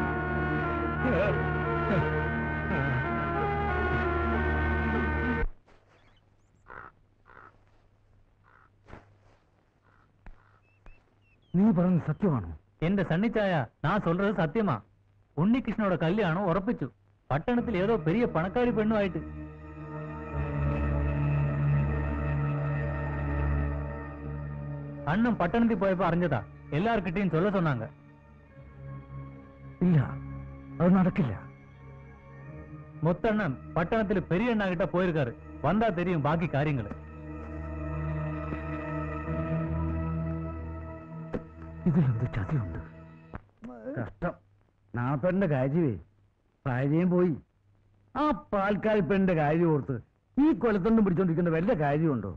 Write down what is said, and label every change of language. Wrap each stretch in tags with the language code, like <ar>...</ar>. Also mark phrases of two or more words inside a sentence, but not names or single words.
<ml>നീ പറഞ്ഞത് സത്യമാണോ? എന്റെ സണ്ണിച്ചായ, ഞാൻ சொல்றது സത്യമാ. ഉണ്ണികൃഷ്ണനോட കല്യാണം ഉറപ്പിച്ചു. പട്ടണത്തിൽ ഏതോ പെരിയ പണക്കാരി പെണ്ണുമായിട്ട്. അണ്ണൻ പട്ടണത്തിൽ പോയപ്പോ അറിഞ്ഞതാ.</ml> <ta>എല്ലാർക്കിട്ടെയും சொல்ல சொன்னாங்க.</ta> <ml>ഇല്ല, അത് നടക്കില്ല.</ml> <ta>முத்தண்ணன் பட்டணத்தில் பெரிய அண்ணா கிட்ட போயிருக்காரு. வந்தா தெரியும் பாக்கி காரியங்கள்.</ta> <ml>ഇതിലെന്ത് ചതിയുണ്ട്? കഷ്ടം. നാപ്പന്റെ കാര്യമേ, ഭാര്യയും പോയി. ആ പാൽക്കാരി പെണ്ണിന്റെ കാര്യം ഓർത്ത് ഈ കൊലത്തൊണ്ടും പിടിച്ചോണ്ടിരിക്കുന്ന വല്ല കാര്യമുണ്ടോ?</ml>